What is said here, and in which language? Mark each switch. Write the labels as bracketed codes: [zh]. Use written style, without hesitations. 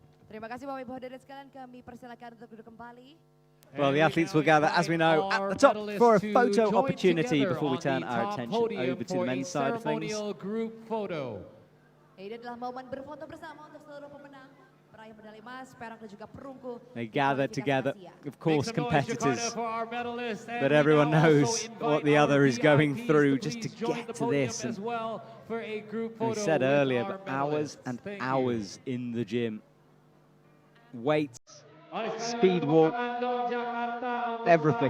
[id] Terima kasih Bapak Ibu hadirin sekalian, kami persilakan untuk duduk kembali. [en] Well, the athletes will gather, as we know, at the top for a photo opportunity before we turn our attention over to the men's side of things. Group photo. [id] Ini adalah momen berfoto bersama untuk seluruh pemenang, peraih medali emas, perak dan juga perunggu. [en] They gather together, of course, competitors, but everyone knows what the other is going through just to get to this. And we said earlier, but hours and hours in the gym. Weights, speed walk, everything.